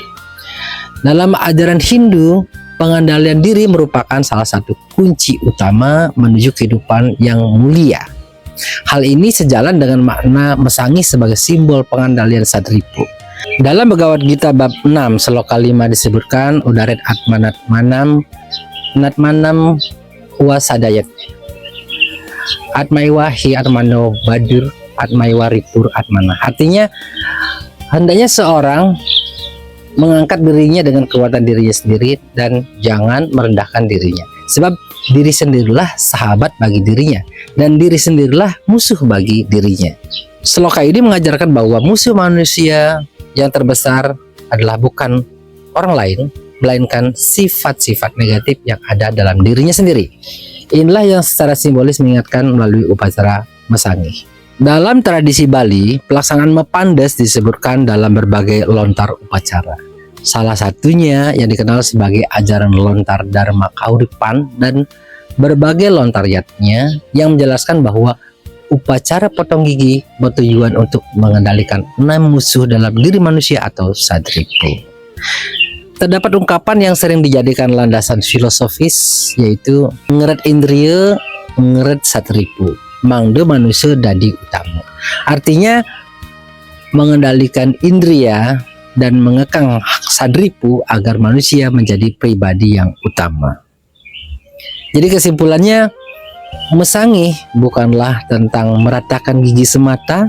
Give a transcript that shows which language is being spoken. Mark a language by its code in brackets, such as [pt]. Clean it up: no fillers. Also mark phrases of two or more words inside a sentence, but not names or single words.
[id] Dalam ajaran Hindu, pengendalian diri merupakan salah satu kunci utama menuju kehidupan yang mulia. Hal ini sejalan dengan makna mesangi sebagai simbol pengendalian sadripu. Dalam Bhagavad Gita bab 6 sloka 5 disebutkan [sa] udaret atmanatmanam natmanam wasadayat atmaiwa hi atmano badur atmaiwa ripur atmana. [id] Artinya hendaknya seorang mengangkat dirinya dengan kekuatan dirinya sendiri dan jangan merendahkan dirinya, sebab diri sendirilah sahabat bagi dirinya dan diri sendirilah musuh bagi dirinya. Sloka ini mengajarkan bahwa musuh manusia yang terbesar adalah bukan orang lain, melainkan sifat-sifat negatif yang ada dalam dirinya sendiri. Inilah yang secara simbolis mengingatkan melalui upacara mesangi. Dalam tradisi Bali, pelaksanaan mepandes disebutkan dalam berbagai lontar upacara. Salah satunya yang dikenal sebagai ajaran lontar Dharma Kauripan dan berbagai lontariatnya yang menjelaskan bahwa upacara potong gigi bertujuan untuk mengendalikan 6 musuh dalam diri manusia atau sadripu. Terdapat ungkapan yang sering dijadikan landasan filosofis, yaitu [ban] ngeret indriya, ngeret sadripu, mangde manusia dadi utama. [id] Artinya mengendalikan indria dan mengekang sadripu agar manusia menjadi pribadi yang utama. Jadi kesimpulannya, Mesangih bukanlah tentang meratakan gigi semata.